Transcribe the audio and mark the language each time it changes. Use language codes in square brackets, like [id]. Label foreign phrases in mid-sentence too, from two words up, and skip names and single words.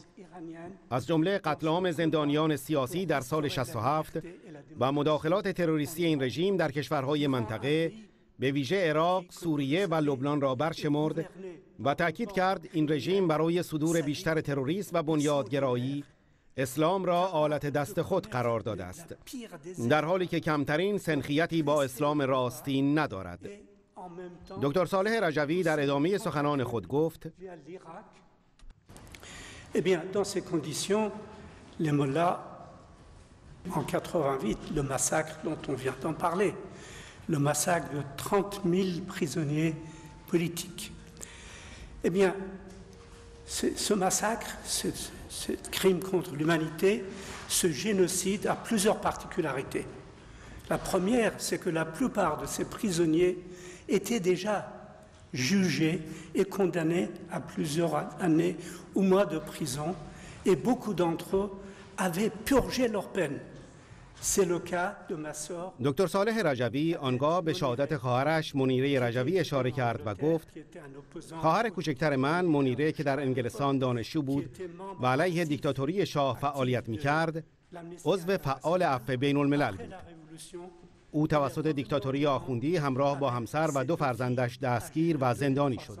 [fa] از جمله قتل عام زندانیان سیاسی در سال 67 و مداخلات تروریستی این رژیم در کشورهای منطقه به ویژه عراق، سوریه و لبنان را برشمرد و تأکید کرد این رژیم برای صدور بیشتر تروریسم و بنیادگرایی اسلام را آلت دست خود قرار داده است، در حالی که کمترین سنخیتی با اسلام راستین ندارد. دکتر صالح رجوی در ادامه سخنان خود گفت: [fr] Eh bien, dans ces conditions, les mollahs, en 88, le massacre dont on vient d'en parler, le massacre de 30 000 prisonniers politiques. Eh bien, ce massacre, ce crime contre l'humanité, ce génocide a plusieurs particularités. La première, c'est que la plupart de ces prisonniers étaient déjà jugés et condamnés à plusieurs années ou mois de prison, et beaucoup d'entre eux avaient purgé leur peine. C'est le cas de ma sœur. [fa] دکتر صالح رجوی آنگاه به شهادت خواهرش منیره رجوی اشاره کرد و گفت: خواهر کوچکتر من منیره که در انگلستان دانشجو بود و علیه دیکتاتوری شاه فعالیت می‌کرد، عضو فعال عفو بین الملل بود. او توسط دیکتاتوری آخوندی همراه با همسر و 2 فرزندش دستگیر و زندانی شد.